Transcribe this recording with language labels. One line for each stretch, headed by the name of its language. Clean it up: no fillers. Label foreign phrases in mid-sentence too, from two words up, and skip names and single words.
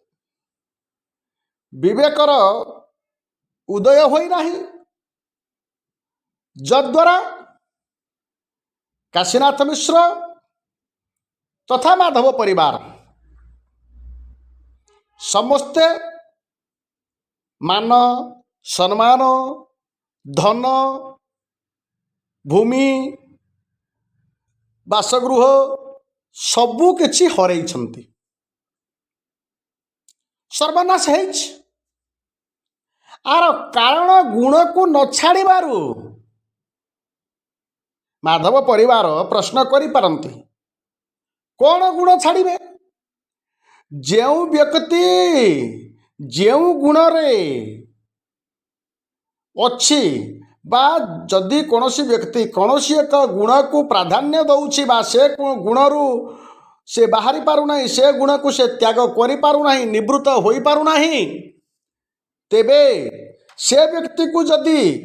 Odia: ବିବେକର ଉଦୟ ହୋଇ ନାହିଁ, ଯଦ୍ୱାରା କାଶୀନାଥ ମିଶ୍ର ତଥା ମାଧବ ପରିବାର ସମସ୍ତେ ମାନ ସମ୍ମାନ ଧନ ଭୂମି ବାସଗୃହ ସବୁ କିଛି ହରାଇଛନ୍ତି। ସର୍ବନାଶ ହେଛି। ଆର କାରଣ ଗୁଣ କୋ ନ ଛାଡ଼ିବାରୁ ମାଧବ ପରିବାର ପ୍ରଶ୍ନ କରି ପାରନ୍ତି, କୌଣ ଗୁଣ ଛାଡ଼ିବେ? ଯେଉ ବ୍ୟକ୍ତି ଯେଉ ଗୁଣ ରେ ଅଛି ବା ଯଦି କୋନୋସି ବ୍ୟକ୍ତି କୋନୋସି ଏକ ଗୁଣ କୋ ପ୍ରାଧାନ୍ୟ ଦଉଛି ବା ସେ ଗୁଣରୁ ସେ ବାହାରି ପାରୁ ନାହିଁ, ସେ ଗୁଣ କୋ ସେ ତ୍ୟାଗ କରି ପାରୁ ନାହିଁ, ନିବୃତ୍ତ ହୋଇ ପାରୁ ନାହିଁ, ତେବେ ସେ ବ୍ୟକ୍ତି କୋ ଯଦି